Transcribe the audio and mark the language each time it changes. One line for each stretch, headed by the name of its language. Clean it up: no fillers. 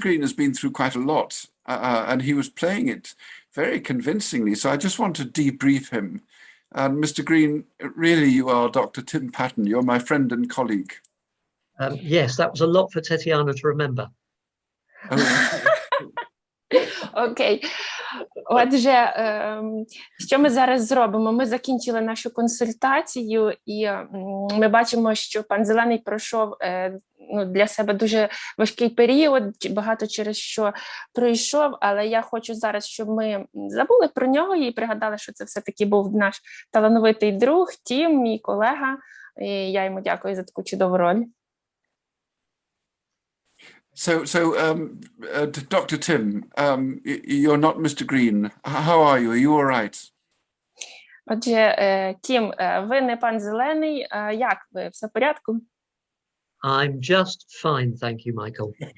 English: Green has been through quite a lot, and he was playing it very convincingly, so I just want to debrief him. And Mr. Green, really you are Dr. Tim Patton, you're my friend and colleague. Yes, that was a lot for Tatiana to remember.
Ukrainian: Окей. Отже, що ми зараз зробимо? Ми закінчили нашу консультацію, і ми бачимо, що пан Зелений пройшов для себе дуже важкий період, багато через що пройшов, але я хочу зараз, щоб ми забули про нього і пригадали, що це все-таки був наш талановитий друг, Тім, мій колега, І я йому дякую за таку чудову роль.
English: So, Dr. Tim, you're not Mr. Green. How are you? Are you all right?
Ukrainian: Отже, Тім, ви не пан Зелений. Як ви? Все в порядку?
English: I'm just fine, thank you, Michael.